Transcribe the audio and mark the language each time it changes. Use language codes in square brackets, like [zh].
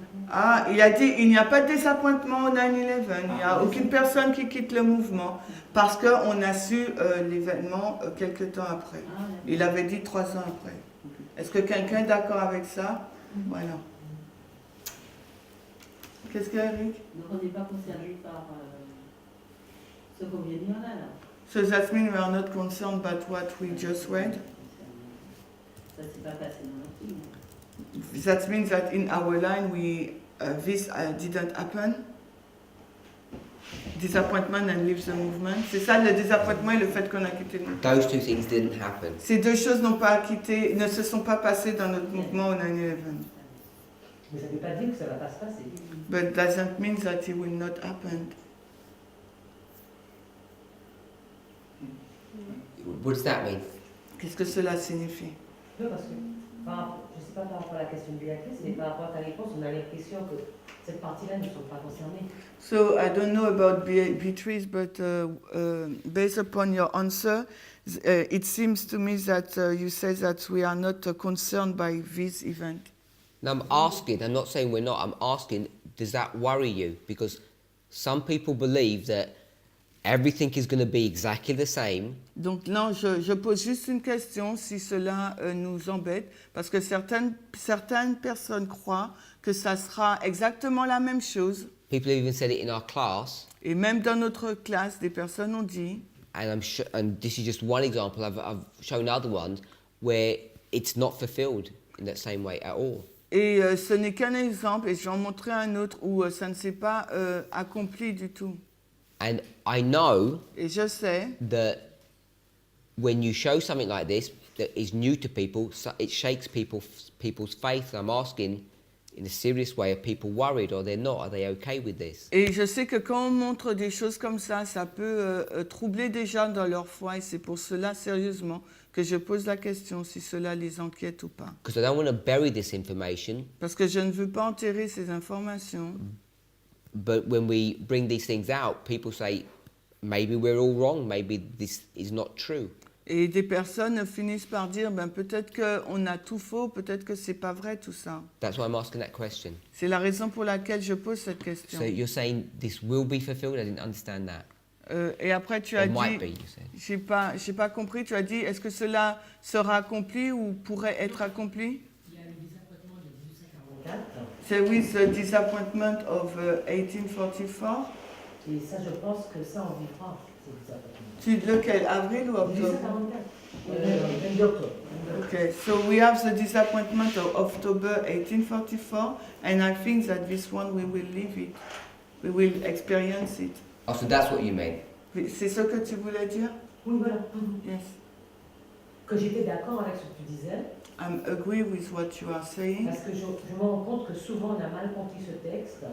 [fr] Ah, il a dit il n'y a pas de désappointement au 9/11. Il n'y a aucune personne qui quitte le mouvement parce qu'on a su l'événement quelques temps après. Il avait dit 3 ans après. Est-ce que quelqu'un est d'accord avec ça? Voilà. Qu'est-ce qu'il y a, Eric? Donc on n'est pas concerné par ce qu'on vient de dire là. [en] So that means we are not concerned about what we just read. [fr] Ça s'est pas passé dans notre film. [en] That means that in our line this didn't happen. Disappointment and leave the movement. [fr] C'est ça le désappointement et le fait qu'on a quitté le mouvement. [en] Those two things didn't happen. [fr] Ces deux choses ne se sont pas passées dans notre mouvement au 9/11. Mais ça ne veut pas dire que ça ne va pas se passer. [en] But doesn't mean that it will not happen. What does that mean? [fr] Qu'est-ce que cela signifie? Non, parce que, je ne sais pas par rapport à la question de Béatrice, mais par rapport à ta réponse, on a l'impression que cette partie-là ne sont pas concernées. [en] So I don't know about Beatrice, but based upon your answer, it seems to me that you say that we are not concerned by this event. Now I'm asking, I'm not saying we're not, I'm asking, does that worry you? Because some people believe that everything is going to be exactly the same. [fr] Donc non, je pose juste une question si cela nous embête, parce que certaines personnes croient que ça sera exactement la même chose. [en] People have even said it in our class. [fr] Et même dans notre classe, des personnes ont dit. [en] And this is just one example. I've shown other ones where it's not fulfilled in that same way at all. [fr] Et ce n'est qu'un exemple, et je vais en montrer un autre où ça ne s'est pas accompli du tout. [en] And I know [fr] et je sais [en] that when you show something like this that is new to people, it shakes people's faith. And I'm asking, in a serious way, are people worried or they're not? Are they okay with this? [fr] Et je sais que quand on montre des choses comme ça peut troubler des gens dans leur foi, et c'est pour cela, sérieusement, que je pose la question si cela les inquiète ou pas. [en] Because I don't want to bury this information. [fr] Parce que je ne veux pas enterrer ces informations. [en] But when we bring these things out, people say, maybe we're all wrong, maybe this is not true. [fr] Et des personnes finissent par dire, peut-être qu'on a tout faux, peut-être que c'est pas vrai tout ça. [en] That's why I'm asking that question. [fr] C'est la raison pour laquelle je pose cette question. [en] So you're saying this will be fulfilled? I didn't understand that. [fr] Et après tu as [en] It might [fr] dit, [en] be, you said. [fr] j'ai pas compris, tu as dit, est-ce que cela sera accompli ou pourrait être accompli? Il y a le désappointement de 1844. [en] C'est with the disappointment of 1844. [fr] Et ça, je pense que ça, on vivra, ces désappointements. Lequel, avril ou octobre? 1844. [en] Okay, so we have the disappointment of October 1844, and I think that this one we will live it, we will experience it. Oh, so that's what you mean? [fr] C'est ce que tu voulais dire? Oui, voilà. [en] Yes. [fr] Que j'étais d'accord avec ce que tu disais. [en] I agree with what you are saying. [fr] Parce que je me rends compte que souvent on a mal compris ce texte.